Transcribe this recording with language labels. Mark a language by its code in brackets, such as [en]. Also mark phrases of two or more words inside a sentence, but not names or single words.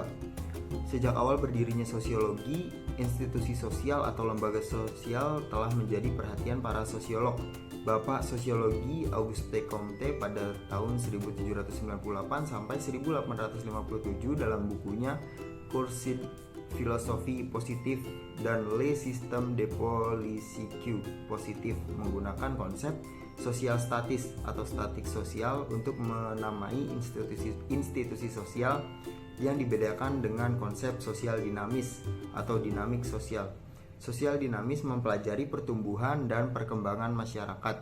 [id] Sejak awal berdirinya sosiologi, institusi sosial atau lembaga sosial telah menjadi perhatian para sosiolog. Bapak Sosiologi Auguste Comte pada tahun 1798 sampai 1857 dalam bukunya Cours Philosophie Positive dan Le Système de Politique Positive menggunakan konsep sosial statis atau statik sosial untuk menamai institusi sosial yang dibedakan dengan konsep sosial dinamis atau dinamik sosial. Sosial dinamis mempelajari pertumbuhan dan perkembangan masyarakat.